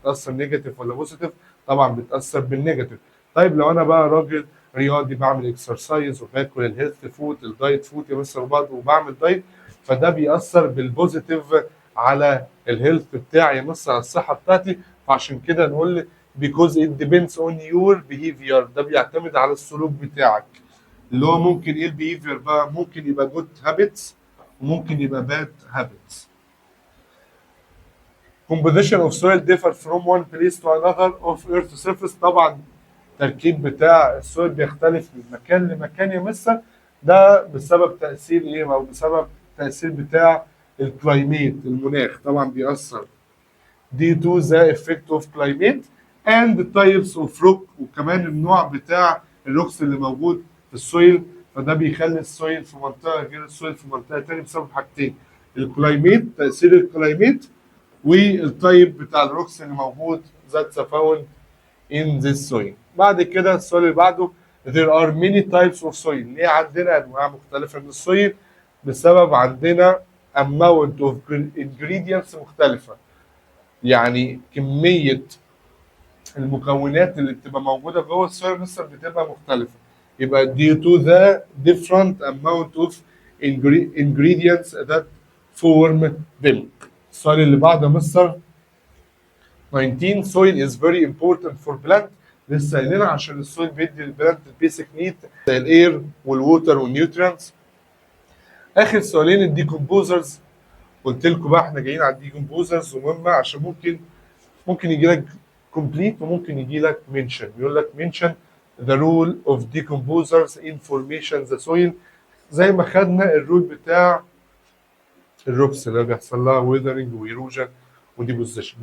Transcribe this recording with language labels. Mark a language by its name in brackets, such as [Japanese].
[Arabic] بتاثر نيجاتيف ولا بوزيتيف؟ طبعا بتاثر بالنيجاتيف. طيب لو انا بقى راجل رياضي بعمل اكسرسايز وباكل الهيلث فود الدايت فود يا مستر برضه وبعمل دايت، فده بيأثر بالبوزيتيف على الهيلث بتاعي يا مستر على الصحه بتاعتي. فعشان كده نقول [English] because it depends on your behavior [Arabic] ده بيعتمد على السلوك بتاعك اللي هو ممكن ايه البيهيفير بقى؟ ممكن يبقى [English] good habits [Arabic] وممكن يبقى [English] bad habits. Composition of soil differ from one place to another of earth surface. [Arabic] طبعا التركيب بتاع السويل بيختلف من مكان لمكان يا مستر، ده بسبب تأثير ايه او بسبب تأثير بتاع الكلايميت المناخ طبعا بيأثر [English] due to the effect of climate and the types of rock [Arabic] وكمان النوع بتاع الروكس اللي موجود في السويل، فده بيخلي السويل في منطقه غير السويل في منطقه تانية بسبب حاجتين الكلايميت تأثير الكلايميت والتايب بتاع الروكس اللي موجود [English] that's found in this soil. [Arabic] بعد كده السؤال اللي بعده [English] there are many types of soil. [Arabic] ليه عندنا انواع مختلفه من السويل؟ بسبب عندنا [English] amount of ingredients [Arabic] مختلفه، يعني كميه المكونات اللي بتبقى موجوده جوه السويل مثلا بتبقى مختلفه، يبقى [English] due to the different amount of ingredients that form them. [Arabic] السؤال اللي بعده مستر [English] 19 soil is very important for plant. [Arabic] لسه قايلين عشان السويل بيدي للبلانت البيسك نيد زي الاير والووتر والنيوترينتس. اخر سؤالين الديكومبوزرز، قلت لكم بقى احنا جايين على الديكومبوزرز ومهمه عشان ممكن يجي لك كومبليت وممكن يجي لك منشن، يقول لك منشن [English] the role of decomposers in formation the soil [Arabic] زي ما خدنا الرول بتاع الروكس اللي بيحصل لها ويذرنج ويروجن وديبوزيشن.